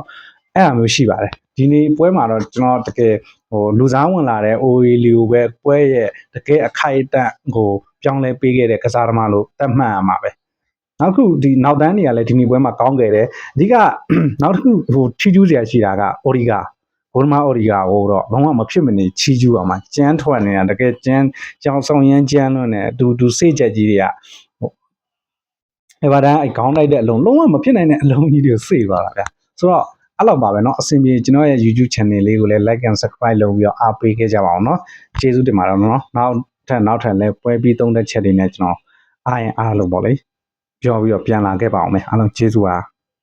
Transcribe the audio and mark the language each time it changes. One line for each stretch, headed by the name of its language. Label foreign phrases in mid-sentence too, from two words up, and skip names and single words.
Burmese: အဲ့ဒါမျိုးရှိပါတယ်ဒီနေ့ပွဲမှာတော့ကျွန်တော်တကယ်လူစားဝင်လာတဲ့ OA လီကိုပဲပွဲရဲ့တကယ်အခိုက်အတန့်ပြောင်းလဲပေးခဲ့တဲ့ကစားသမားလို့သတ်မှတ်ရမှာပဲနောက်ခုဒီနောက်တန်းတွေကလည်းဒီနေ့ပွဲမှာကောင်းခဲ့တယ်အဓိကနောက်တစ်ခုချီကျူးစရာရှိတာကအော်ဒီဂါဘုံမအော်ဒီဂါကိုတော့ဘာမှမဖြစ်မနေချီကျူးအောင်မှာကျန်းထွက်နေတာတကယ်ကျန်းကြောင်ဆောင်ရမ်းကျန်းလွန်းနေသူစိတ်ကြက်ကြီးတွေက ဘာတန်းခေါင်းတိုက်တဲ့အလုံးလုံးဝမဖြစ်နိုင်တဲ့အလုံးကြီးတွေကိုစေ့သွားတာဗျဆိုတော့အဲ့လောက်ပါပဲเนาะအဆင်ပြေကျွန်တော်ရဲ့
English: YouTube channel
Burmese: လေးကိုလည်း
English: like and subscribe
Burmese: လုပ်ပြီးတော့အားပေးခဲ့ကြပါအောင်เนาะကျေးဇူးတင်ပါတယ်เนาะနောက်ထပ်လည်းပွဲပြီးသုံးတဲ့ချက်တွေနဲ့ကျွန်တော်အားရင်အားလုံးပေါ့လေပြောပြီးတော့ပြန်လာခဲ့ပါအောင်မယ်အားလုံးကျေးဇူးပါ